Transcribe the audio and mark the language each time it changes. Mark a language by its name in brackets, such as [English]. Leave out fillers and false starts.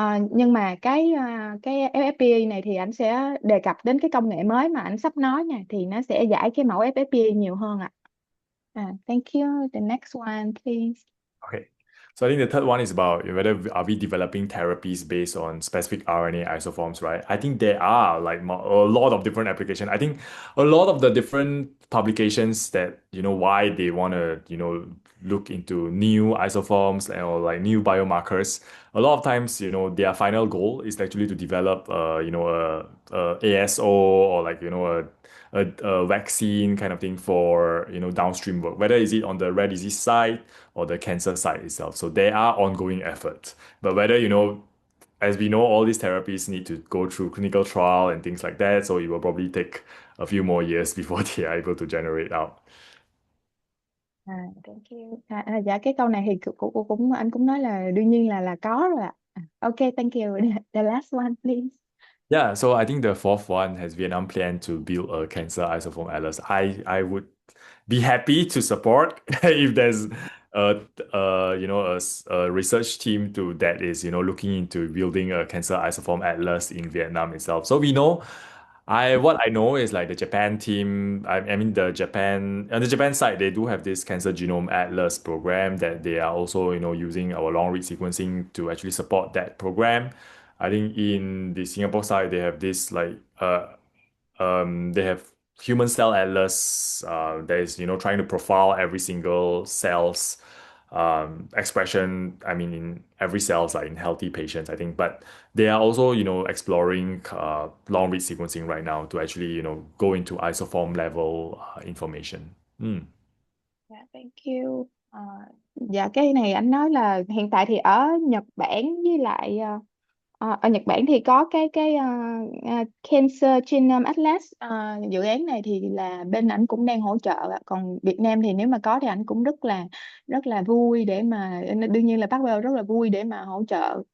[Vietnamese] Nhưng mà cái FFPE này thì anh sẽ đề cập đến cái công nghệ mới mà anh sắp nói nha, thì nó sẽ giải cái mẫu FFPE nhiều hơn ạ. [English] Thank you. The next one, please. Okay. So I think the third one is about whether are we developing therapies based on specific RNA isoforms, right? I think there are like a lot of different applications. I think a lot of the different publications that, you know, why they want to, you know, look into new isoforms or like new biomarkers. A lot of times, you know, their final goal is actually to develop, you know, a ASO or like, you know, a vaccine kind of thing for, you know, downstream work, whether is it on the rare disease side or the cancer side itself. So there are ongoing efforts. But whether, you know, as we know, all these therapies need to go through clinical trial and things like that. So it will probably take a few more years before they are able to generate out. Thank you. [Vietnamese] Dạ cái câu này thì cũng anh cũng nói là đương nhiên là có rồi ạ. [English] Okay, thank you. The last one, please. Yeah, so I think the fourth one has Vietnam plan to build a cancer isoform atlas. I would be happy to support if there's you know a research team that is, you know, looking into building a cancer isoform atlas in Vietnam itself. So we know what I know is like the Japan team, I mean the Japan on the Japan side, they do have this cancer genome atlas program that they are also, you know, using our long read sequencing to actually support that program. I think in the Singapore side, they have this like they have human cell atlas that is, you know, trying to profile every single cell's expression. I mean, in every cells like in healthy patients, I think, but they are also, you know, exploring long read sequencing right now to actually, you know, go into isoform level information. Dạ, thank you. [Vietnamese] Dạ cái này anh nói là hiện tại thì ở Nhật Bản với lại ở Nhật Bản thì có cái Cancer Genome Atlas. Dự án này thì là bên ảnh cũng đang hỗ trợ ạ. Còn Việt Nam thì nếu mà có thì ảnh cũng rất là vui để mà, đương nhiên là Parkwell rất là vui để mà hỗ trợ.